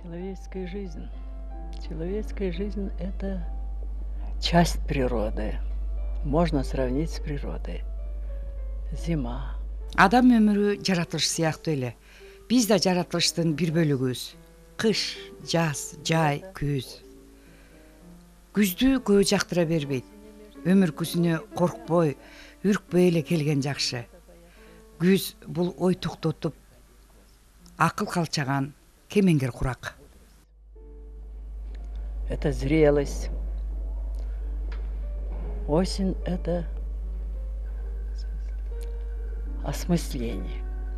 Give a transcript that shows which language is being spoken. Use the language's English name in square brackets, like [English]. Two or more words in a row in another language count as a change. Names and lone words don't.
[Russian] человеческая жизнь. Человеческая жизнь – это часть природы. Можно сравнить с природой. Зима. [Kyrgyz] Адам өмүрү жаратылыш сыяктуу эле. Биз да жаратылыштын бир бөлүгүбүз. Кыш, жаз, жай, күз. Күздү көбү жактыра бербейт. Өмүр күзүнө коркпой, үркпөй эле келген жакшы. Күз бул ой токтотуп, акыл калчаган кемеңгер курак. [Russian] Это зрелость. Осень – это осмысление.